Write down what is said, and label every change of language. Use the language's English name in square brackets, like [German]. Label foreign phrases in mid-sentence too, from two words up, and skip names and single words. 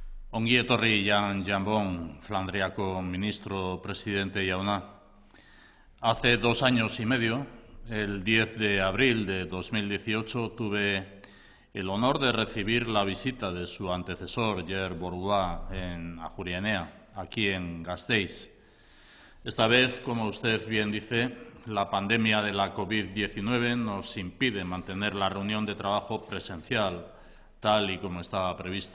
[Basque] Ongi etorri Jan Jambon, Flandriako ministro presidente jauna. [Spanish] Hace 2 años y medio, el 10 de abril de 2018, tuve el honor de recibir la visita de su antecesor, Ger Bourgois, en Ajuria Enea, aquí en Gasteiz. Esta vez, como usted bien dice, la pandemia de la COVID-19 nos impide mantener la reunión de trabajo presencial, tal y como estaba previsto.